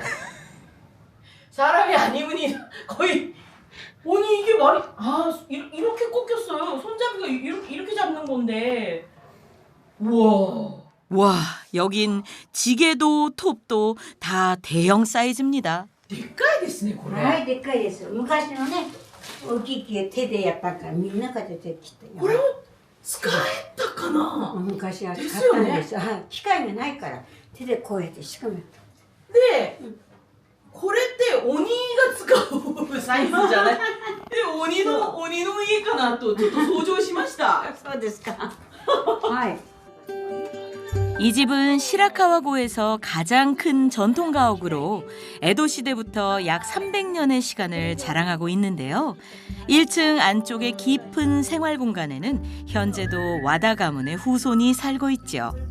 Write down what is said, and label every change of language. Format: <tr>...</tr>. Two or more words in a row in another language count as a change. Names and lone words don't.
<ko>사람이 아니면 거의 아니 이게 말이 이렇게 꺾였어요. 손잡이가 이렇게 잡는 건데. 우와. 와, 여긴 지게도 톱도 다 대형 사이즈입니다.</ko> <ja>でっかいですねこれ。はい、でっかいです。昔のね、大きい木手でやったからみんなが出てきてよ。これも使えたかな。昔は買ったんですよ。はい機械がないから手でこうやってしかめた。で、これって鬼が使うサイズじゃない？で、鬼の家かなとちょっと想像しました。そうですか。はい。</ja> <ko>이 집은 시라카와고에서 가장 큰 전통 가옥으로 에도 시대부터 약 300년의 시간을 자랑하고 있는데요. 1층 안쪽의 깊은 생활 공간에는 현재도 와다 가문의 후손이 살고 있죠.</ko>